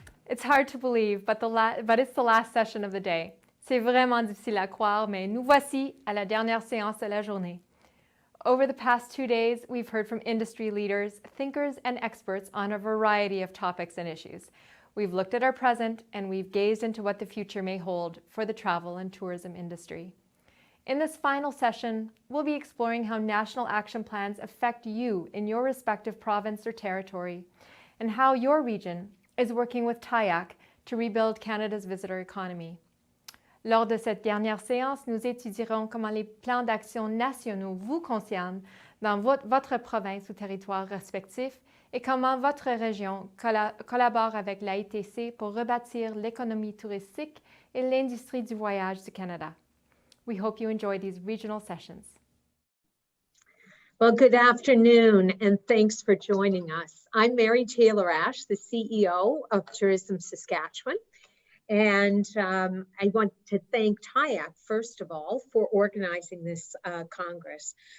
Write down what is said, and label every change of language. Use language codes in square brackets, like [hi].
[en] It's hard to believe, but it's the last session of the day. [fr] C'est vraiment difficile à croire, mais nous voici à la dernière séance de la journée. [en] Over the past 2 days, we've heard from industry leaders, thinkers, and experts on a variety of topics and issues. We've looked at our present, and we've gazed into what the future may hold for the travel and tourism industry. In this final session, we'll be exploring how national action plans affect you in your respective province or territory, and how your region is working with TIAC to rebuild Canada's visitor economy. [fr] Lors de cette dernière séance, nous étudierons comment les plans d'action nationaux vous concernent dans votre province ou territoire respectif et comment votre région collabore avec l'AITC pour rebâtir l'économie touristique et l'industrie du voyage du Canada. [en] We hope you enjoy these regional sessions. Well, good afternoon, and thanks for joining us. I'm Mary Taylor-Ash, the CEO of Tourism Saskatchewan, and I want to thank TIAC, first of all, for organizing this Congress.